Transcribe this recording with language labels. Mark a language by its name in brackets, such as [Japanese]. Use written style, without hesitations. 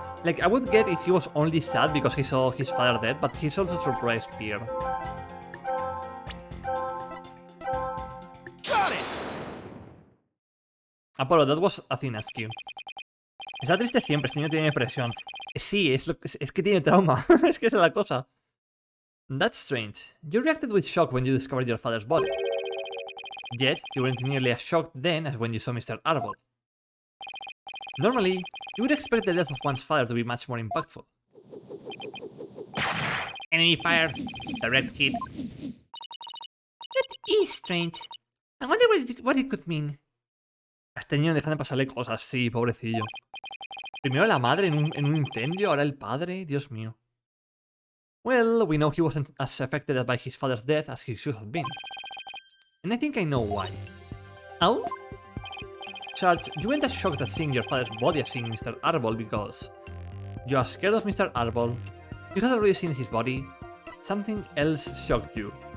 [English] Like, I would get if he was only sad because he saw his father dead, but he's also surprised here. Got it! Apolo, that was Athena's cue. [Spanish] Está triste siempre, este niño tiene depresión. Sí, es que tiene trauma. Es que esa es la cosa. [English] That's strange. You reacted with shock when you discovered your father's body. Yet, you weren't nearly as shocked then as when you saw Mr. Arbol. Normally, you would expect the death of one's father to be much more impactful. Enemy fire. Direct hit. That is strange. I wonder what it could mean. [Spanish] A este niño dejan de pasarle cosas, sí, pobrecillo. Primero la madre en un incendio, ahora el padre, Dios mío. [English] Well, we know he wasn't as affected by his father's death as he should have been. And I think I know why. Oh? Sarge, you weren't as shocked at seeing your father's body as seeing Mr. Arbol because you are scared of Mr. Arbol, you had already seen his body, something else shocked you.